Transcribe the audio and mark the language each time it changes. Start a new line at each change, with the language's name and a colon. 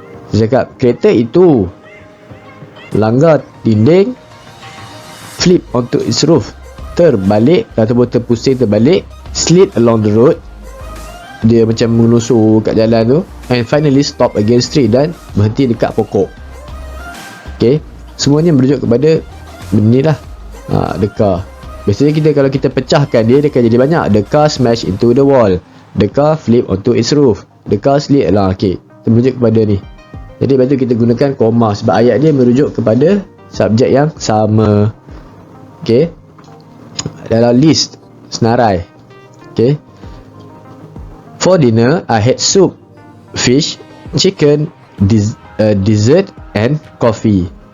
Malay: Dia cakap kereta itu langgar dinding,
English: flip onto its roof,
Malay: terbalik ataupun terpusing terbalik,
English: slid along the road,
Malay: dia macam menusuk kat jalan tu,
English: and finally stop against tree,
Malay: dan berhenti dekat pokok. Okay, semuanya merujuk kepada benda ni lah. The car. Biasanya kalau kita pecahkan dia akan jadi banyak.
English: The car smash into the wall, the car flip onto its roof, the car slid lah.
Malay: Okay, merujuk kepada ni. Jadi lepas tu kita gunakan koma sebab ayat dia merujuk kepada subjek yang sama. Okay, dalam list senarai.
English: Okay, for dinner I had soup, fish, chicken, dessert and coffee.